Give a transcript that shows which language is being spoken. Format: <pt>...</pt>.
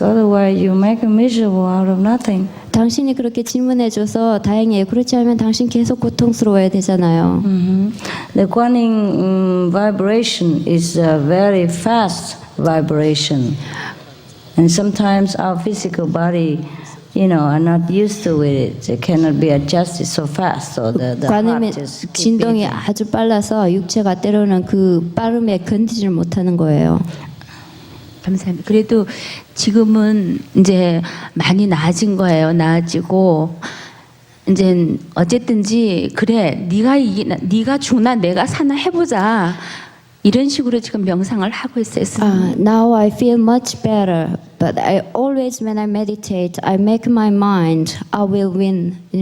<en>Otherwise, you make a miserable out of nothing.</en> <ko>당신이 그렇게 질문해줘서 다행이에요. 그렇지 않으면 당신 계속 고통스러워야 되잖아요.</ko> <en>The Guan Yin vibration is a very fast vibration, and sometimes our physical body, are not used to it. It cannot be adjusted so fast. So the</en> <ko>관음의</ko> <en>heart just keep</en> <ko>진동이</ko> <en>beating.</en> <ko>아주 빨라서 육체가 때로는 그 빠름에 견디질 못하는 거예요. 감사합니다. 그래도 지금은 이제 많이 나아진 거예요. 나아지고 이제 어쨌든지 그래 네가 죽나 내가 사나 해보자 이런 식으로 지금 명상을 하고 있어요.</ko> <en>Now I feel much better, but I always when I meditate, I make my mind I will win.</en>